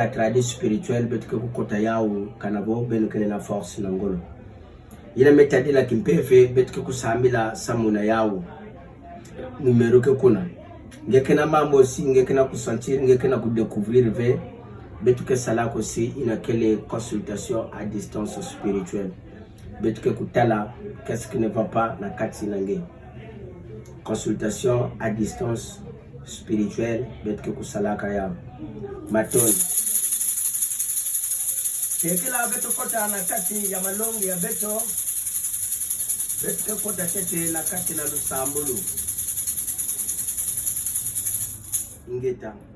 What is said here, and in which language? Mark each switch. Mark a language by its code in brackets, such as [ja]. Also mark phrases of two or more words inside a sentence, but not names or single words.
[ktu] ya tradi spirituel beto ke kukota yao kanabo beno kele na force na ngolo yina metadila kimpefe beto ke kusambila samuna yao numero ke kuna ngeke na mambo si ngeke na kusentir ngeke na kudécouvrir ve beto ke salako si ina kele [fr] consultation à distance spirituelle [ktu] beto ke kutala [fr] qu'est-ce qui ne va pas [ktu] na kati nange [fr] consultation à distance spirituelle [ktu] beto ke kusalaka ya matoni tekela beto kota na kati ya malongi ya beto ke kota tete la kati na lusambulu ngeta